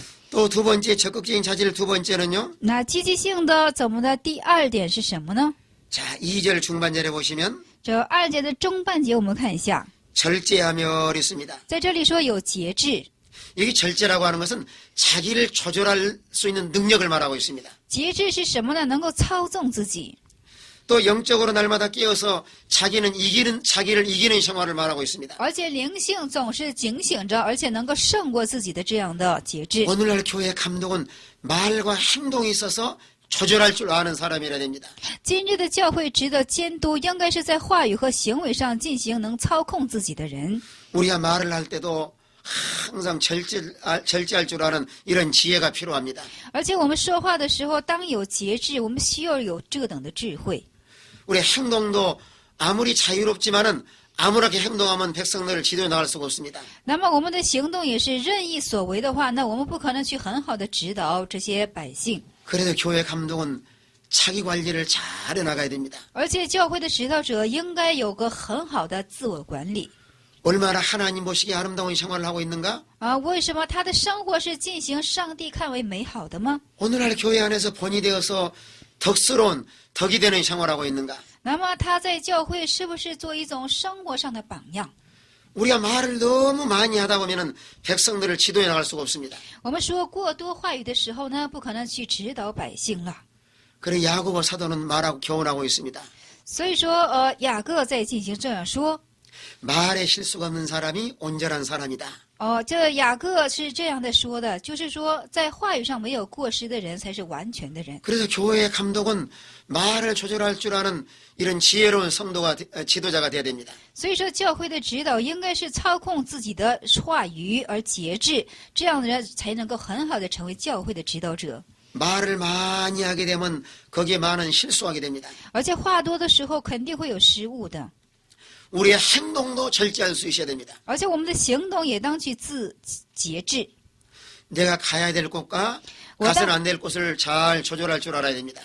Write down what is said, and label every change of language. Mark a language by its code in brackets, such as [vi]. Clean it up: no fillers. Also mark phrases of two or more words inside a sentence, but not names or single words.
[ko] 또 두 번째 적극적인 자질 두 번째는요. [zh] 那积极性的怎么的？第2点是什么呢？ [ko] 자, 2절 중반절에 보시면 [zh] 这2节的中半节我们看一下， [ko] 절제하며 있습니다. [zh] 在这里说有节制。 [ko] 여기 절제라고 하는 것은 자기를 조절할 수 있는 능력을 말하고 있습니다. [zh] 节制是什么呢？能够操纵自己。 [ko] 또 영적으로 날마다 깨어서 자기를 이기는 생활을 말하고 있습니다. [zh] 而且灵性总是警醒着，而且能够胜过自己的这样的节制。 [ko] 오늘날 교회 감독은 말과 행동이 있어서 조절할 줄 아는 사람이라 됩니다. [zh] 今日的教会值得监督，应该是在话语和行为上进行能操控自己的人。 [ko] 우리가 말을 할 때도 항상 절제할 줄 아는 이런 지혜가 필요합니다. [zh] 而且我们说话的时候，当有节制，我们需要有这等的智慧。 [ko] 우리 행동도 아무리 자유롭지만은 아무렇게 행동하면 백성들을 지도해 나갈 수가 없습니다. [zh] 那么我们的行动也是任意所为的话，那我们不可能去很好的指导这些百姓。 [ko] 그래도 교회 감독은 자기 관리를 잘 해나가야 됩니다. [zh] 而且教会的指导者应该有个很好的自我管理。 [ko] 얼마나 하나님 보시기에 아름다운 생활을 하고 있는가? [zh] 为什么他的生活是进行上帝看为美好的吗？ [ko] 오늘날 교회 안에서 본이 되어서 덕스러운 덕이 되는 생활하고 있는가? [zh] 那么他在教会是不是做一种生活上的榜样？ [ko] 우리가 말을 너무 많이 하다 보면은 백성들을 지도해 나갈 수가 없습니다. [zh] 我们说过多话语的时候呢，不可能去指导百姓了。 [ko] 그래 야고보 사도는 말하고 교훈하고 있습니다. [zh] 所以说，雅各在进行这样说： [ko] 말에 실수가 없는 사람이 온전한 사람이다. [zh] 这雅各是这样的说的，就是说在话语上没有过失的人才是完全的人。 [ko] 그래서 교회의 감독은 말을 조절할 줄 아는 이런 지혜로운 성도가 지도자가 돼야 됩니다. [zh] 所以说，教会的指导应该是操控自己的话语而节制，这样的人才能够很好的成为教会的指导者。 [ko] 말을 많이 하게 되면 거기에 많은 실수하게 됩니다. [zh] 而且话多的时候肯定会有失误的， [ko] 우리의 행동도 절제할 수 있어야 됩니다. [zh] 而且我们的行动也当去节制。 [ko] 내가 가야 될 곳과 가서는 안 될 곳을 잘 조절할 줄 알아야 됩니다.